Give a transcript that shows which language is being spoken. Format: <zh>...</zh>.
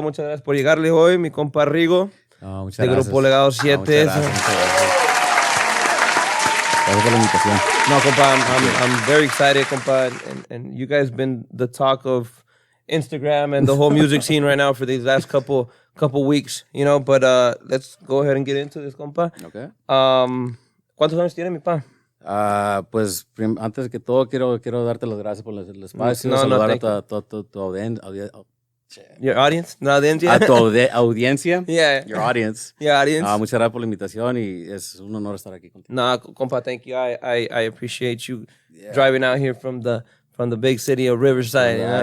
<es>Muchas gracias por llegarle hoy, mi compa Rigo. Muchas de gracias. Grupo Legado 7. Muchas gracias. Gracias por la invitación.</es> <en>No, compa, I'm very excited, compa. And you guys been the talk of Instagram and the whole music scene right now for these last couple weeks, you know. But let's go ahead and get into this, compa. Okay.</en> <es>¿Cuántos años tiene mi pa? Pues antes que todo quiero darte las gracias por el espacio, saludar a tu audiencia.</es> <en>Your audience?</en> <es>¿No audiencia? A tu audiencia.</es> <en>Yeah. Your audience. Your audience.</en> <es>Muchas gracias por la invitación y es un honor estar aquí contigo.</es> <en>No, compa, thank you. I appreciate you driving out here from the big city of Riverside.</en>